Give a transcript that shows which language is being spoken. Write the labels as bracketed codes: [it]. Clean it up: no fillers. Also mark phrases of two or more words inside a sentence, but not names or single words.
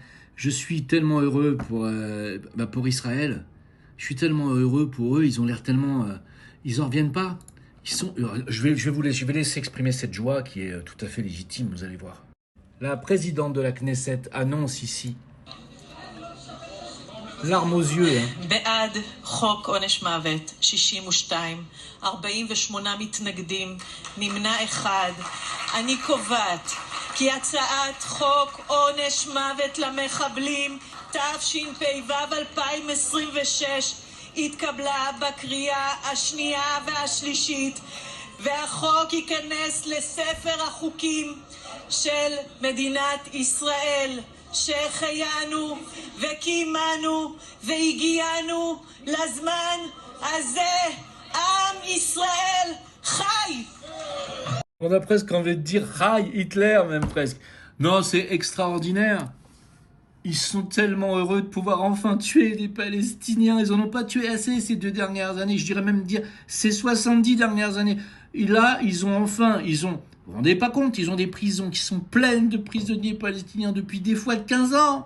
[fr] Je suis tellement heureux pour Israël. Je suis tellement heureux pour eux. Ils ont l'air tellement... ils en reviennent pas. Ils sont... je vais laisser exprimer cette joie qui est tout à fait légitime, vous allez voir. La présidente de la Knesset annonce ici, larmes aux yeux, hein. [he] בעד חוק עונש מוות 62, 48 מתנגדים, נמנע אחד. אני קובעת כי הצעת חוק עונש מוות למחבלים תשפ"ו 2026 התקבלה בקריאה השנייה והשלישית, והחוק ייכנס לספר החוקים של מדינת ישראל. שהחיינו וקיימנו והגיענו לזמן הזה. עם ישראל חי! [fr] On a presque envie de dire Heil Hitler, même presque. Non, c'est extraordinaire. Ils sont tellement heureux de pouvoir enfin tuer les Palestiniens. Ils en ont pas tué assez ces 2 dernières années. Je dirais même dire ces 70 dernières années. Et là, vous vous rendez pas compte, ils ont des prisons qui sont pleines de prisonniers palestiniens depuis des fois 15 ans.